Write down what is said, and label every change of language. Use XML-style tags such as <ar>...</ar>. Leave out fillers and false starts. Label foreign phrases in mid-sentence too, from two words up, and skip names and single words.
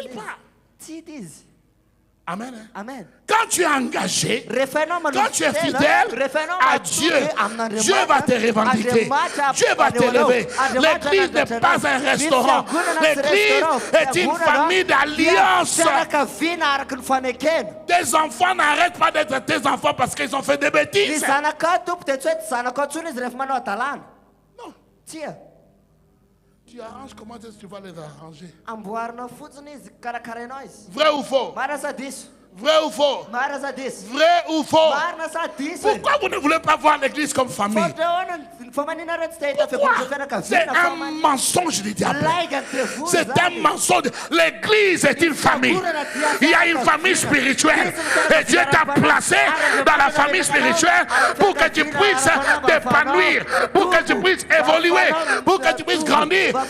<fr>Nulle</fr> <mg>izy.</mg> <fr>part.</fr> <mg>Tsy hita izy.</mg> <fr>Amen. Hein? Amen. Quand tu es engagé,</fr> <mg>Rehefa ianao</mg> <fr>quand tu es</fr> <mg>manotena,</mg> <fr>fidèle</fr> <mg>rehefa ianao</mg> <fr>à</fr> <mg>madio</mg> <fr>Dieu,</fr> <mg>amin'Andriamanitra,</mg> <fr>Dieu va te revendiquer.</fr> <mg>Andriamanitra</mg> <fr>Dieu va</fr> <mg>ampanaonao.</mg> <fr>t'élever.</fr> <mg>Andriamanitra</mg> <fr>L'église n'est</fr> <mg>anandratra</mg> <fr>pas</fr> <mg>anao.</mg> <fr>un</fr> <mg>Ny</mg> <fr>restaurant.</fr> <mg>fiangonana tsy</mg> <fr>L'église</fr> <mg>restaurant.</mg> <fr>est une</fr> <mg>Fiangonana</mg> <fr>famille</fr> <mg>dia</mg> <fr>d'alliance.</fr> <mg>fianakaviana araky ny fanekena.</mg> <fr>Tes enfants n'arrêtent pas d'être tes enfants parce qu'ils ont fait des</fr> <mg>Ny</mg> <fr>bêtises.</fr> <mg>zanakao tompo dia tsy hoe tsy zanakao ntsony izy rehefa manao adalàna.</mg> <fr>Non.</fr> <mg>Tsia,</mg> <fr>Tu arranges comment est-ce que tu vas les arranger.</fr> <mg>amboarina fotsiny izy karakarainao izy.</mg> <fr>Vrai ou faux?</fr> <mg>Marina sa diso.</mg> <fr>Vrai ou faux?</fr> <mg>Marina sa diso.</mg> <fr>Vrai ou faux?</fr> <mg>Marina sa diso.</mg> <fr>Pourquoi vous ne voulez pas voir l'église comme famille? Pourquoi? C'est un mensonge du diable. C'est un mensonge. L'église est une famille. Il y a une famille spirituelle. Et Dieu t'a placé dans la famille spirituelle pour que tu puisses t'épanouir, pour que tu puisses évoluer, pour que tu puisses grandir.</fr>